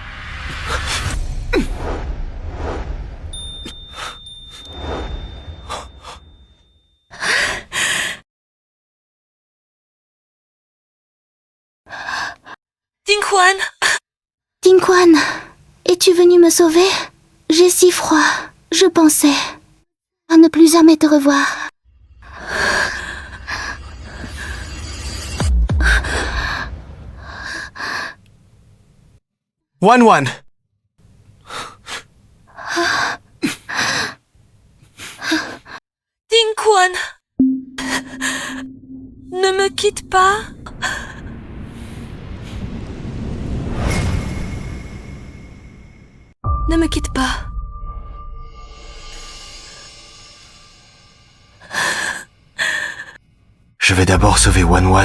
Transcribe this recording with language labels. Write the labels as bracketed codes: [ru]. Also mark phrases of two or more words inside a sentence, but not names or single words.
[fr] Tinquan! Tinquan, es-tu venu me sauver? J'ai si froid. Je pensais à ne plus jamais te revoir. Wan Wan! Tinquan! Ne me quitte pas. Ne me quitte pas. Je vais d'abord sauver Wan Wan.